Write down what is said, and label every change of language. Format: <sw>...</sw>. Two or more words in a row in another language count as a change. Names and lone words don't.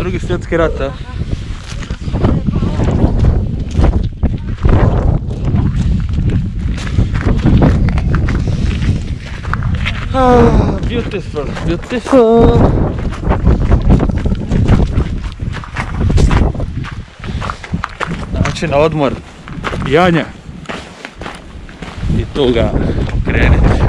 <hr>svjetski rat,</hr> <en>a? Beautiful, beautiful.</en> <hr>Znači na odmor Janja i tu ga okreniti.</hr>